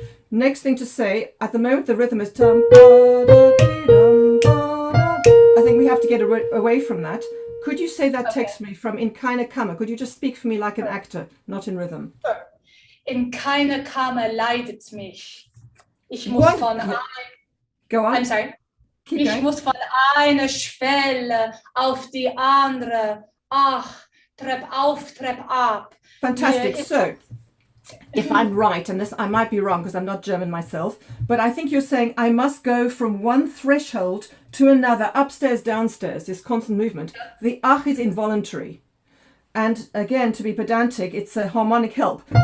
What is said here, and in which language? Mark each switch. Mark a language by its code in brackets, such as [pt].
[en] Next thing to say, at the moment the rhythm is I think we have to get away from that. Could you say that text for me from [de] In keine Kammer? [en] Could you just speak for me like an actor, not in rhythm? Sure. [de] In keine Kammer leidet mich. Ich muss von [en] Go on. I'm sorry. Keep [de] Ich [en] going. [de] muss von einer Schwelle auf die andere. Ach, Trepp auf, Trepp ab. [en] Fantastic. So, if I'm right, and this I might be wrong because I'm not German myself, but I think you're saying I must go from one threshold to another, upstairs, downstairs, this constant movement. The ach is involuntary. And again, to be pedantic, it's a harmonic help.